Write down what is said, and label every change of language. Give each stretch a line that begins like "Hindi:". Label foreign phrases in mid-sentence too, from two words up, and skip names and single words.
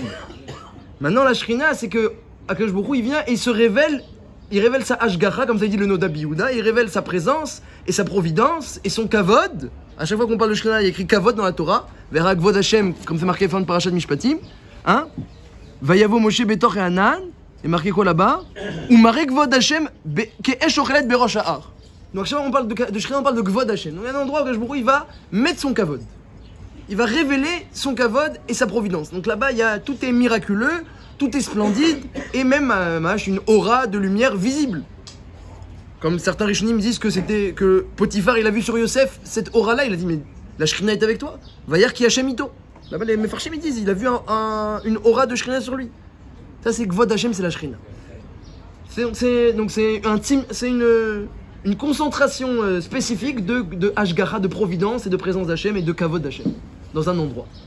French: Maintenant la Shrina, c'est que
Hebrew: הקדוש ברוך הוא,
French: il vient et il se révèle, il révèle sa Hashgacha, comme ça dit le Noda Biyuda, il révèle sa présence et sa providence et son kavod. À chaque fois qu'on parle de Shrina, il y a écrit kavod dans la Torah,
Hebrew: וירא כבוד השם,
French: comme c'est marqué fin de Parashat Mishpatim, hein,
Hebrew: ויבא משה בתוך הענן.
French: Et marqué quoi là-bas? Ou marqué
Hebrew: כבוד השם כאש אכלת בראש ההר.
French: Donc chaque fois on parle de Shrina, on parle de
Hebrew: כבוד השם.
French: Donc il y a un endroit où
Hebrew: הקדוש ברוך הוא,
French: il va mettre son kavod. Il va révéler son kavod et sa providence. Donc là-bas, tout est miraculeux, tout est splendide, et même une aura de lumière visible. Comme certains Rishonim disent que Potiphar, il a vu sur Yosef cette aura-là, il a dit mais la Shrina est avec toi.
Hebrew: וירא כי השם אתו.
French: Là-bas les Mefarshim ils disent, il a vu une aura de Shrina sur lui. Ça c'est
Hebrew: כבוד השם,
French: c'est la Shrina. Donc c'est une concentration spécifique de Hashgacha, de providence et de présence d'Hachem et de Kavod d'Hachem dans un endroit.